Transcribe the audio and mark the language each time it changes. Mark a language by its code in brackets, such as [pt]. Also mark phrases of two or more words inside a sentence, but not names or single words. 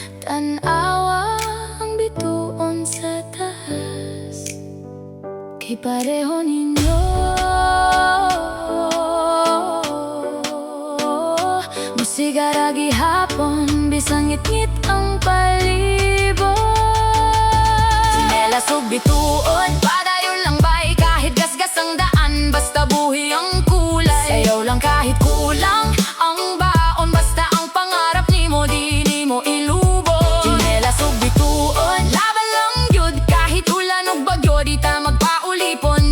[ceb] Tanawa ang bituon sa taas, kay pareho ninyo musika ra gihapon, bisang ngit-ngit ang palibot. Sinelas ug bituon, padayon lang bay, kahit gasgas ang daan, basta buhi ang kulay. Sayaw lang kahit kulang ang baon, basta ang pangarap nimo di nimo ilubog. Sinelas ug bituon, [tl] laban lang yun, [ceb] kahit ulan ug bagyo di ta magpaulipon.